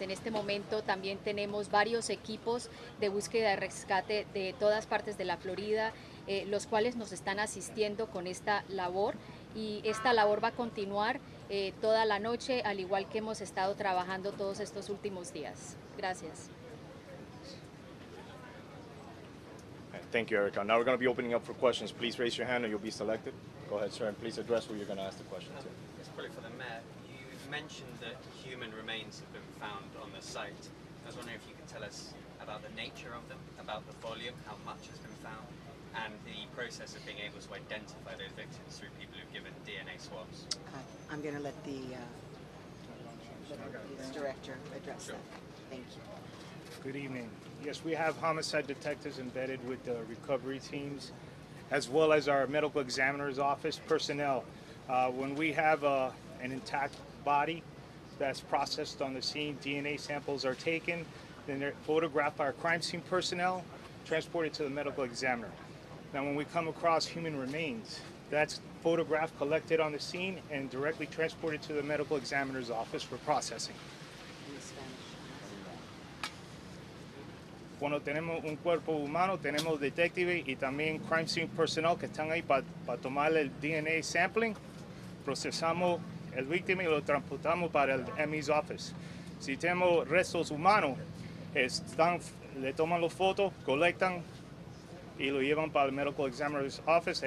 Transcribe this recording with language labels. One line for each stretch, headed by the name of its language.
Spanish: En este momento también tenemos varios equipos de búsqueda y rescate de todas partes de la Florida, los cuales nos están asistiendo con esta labor, y esta labor va a continuar toda la noche, al igual que hemos estado trabajando todos estos últimos días. Gracias.
English: Thank you, Erica. Now we're going to be opening up for questions. Please raise your hand or you'll be selected. Go ahead, sir, and please address who you're going to ask the question to. It's probably for the Mayor. You've mentioned that human remains have been found on the site. I was wondering if you could tell us about the nature of them, about the volume, how much has been found, and the process of being able to identify those victims through people who've given DNA swabs. I'm going to let the director address that. Thank you. Good evening. Yes, we have homicide detectives embedded with the recovery teams, as well as our medical examiner's office personnel. When we have an intact body that's processed on the scene, DNA samples are taken, then they're photographed by our crime scene personnel, transported to the medical examiner. Now, when we come across human remains, that's photographed, collected on the scene, and directly transported to the medical examiner's office for processing. In Spanish.
Spanish: Cuando tenemos un cuerpo humano, tenemos detectives y también
English: crime scene personnel
Spanish: que están ahí para tomar el DNA sampling. Procesamos el víctima y lo transportamos para el ME's office. Si tenemos restos humanos, le toman las fotos, colectan y lo llevan para el
English: medical examiner's office.